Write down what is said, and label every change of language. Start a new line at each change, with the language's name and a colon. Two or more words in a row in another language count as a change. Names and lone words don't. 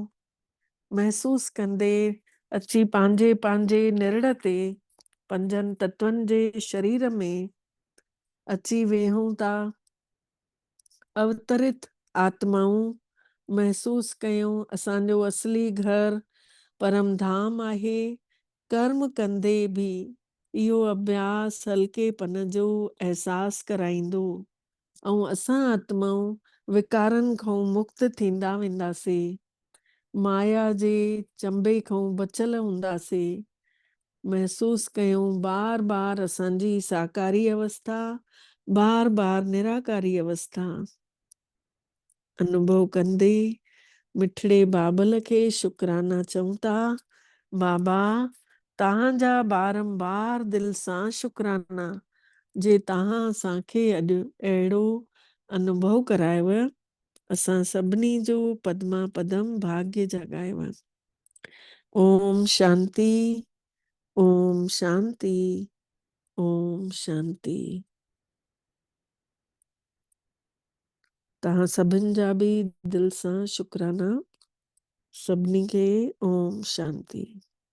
Sindhi: महसूस कंदे अची पंहिंजे पंहिंजे निरड़ ते पंजनि तत्वनि जे शरीर में अची वेहूं था। अवतरित आत्माऊं महसूस कयूं असांजो असली घर परम धाम आहे। कर्म कंदे बि इहो अभ्यास हल्केपन जो एहसास कराईंदो ऐं असां आत्माऊं विकारनि खां मुक्त थींदा वेंदासीं। माया जे चंबे खां बचियल हूंदासीं। महसूस कयूं बार बार असांजी साकारी अवस्था, बार बार निराकारी अवस्था। अनुभव कंदे मिठड़े बाबल खे शुक्राना चऊं था। बाबा तव्हांजा बारंबार दिल सां शुक्राना जे तव्हां असांखे अॼु अहिड़ो अनुभव करायव। असां सभिनी जो पदमा पदम भाग्य जगायव। ओम शांति, ओम शांति, ओम शांति। तव्हां सभिनि जा बि दिल सां शुक्राना। सभिनी खे ओम शांति।